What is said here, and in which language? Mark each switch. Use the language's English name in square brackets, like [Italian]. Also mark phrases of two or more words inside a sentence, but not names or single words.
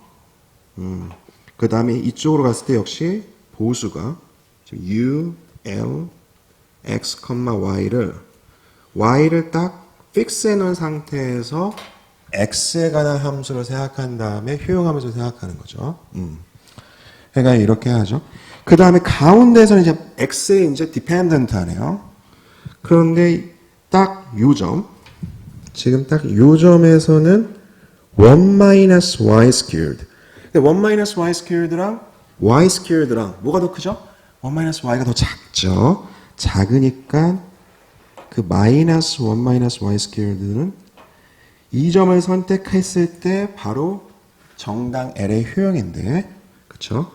[Korean] 그 다음에 이쪽으로 갔을 때 역시 보수가 u, l, x, y를 딱 픽스해 놓은 상태에서 x에 관한 함수를 생각한 다음에 효용함수를 생각하는 거죠. 그러니까 이렇게 하죠. 그 다음에 가운데서는 이제 x에 이제 dependent 하네요. 그런데 딱 요 점, 지금 딱 요 점에서는 [English] 1-y squared. 1-y squared [Korean] 랑 [English] y squared [Korean] 랑 뭐가 더 크죠? 1-y가 더 작죠. 작으니까 그 [English] minus 1-y squared [Korean] 는 이 점을 선택했을 때 바로 정당 L의 효용인데, 그렇죠?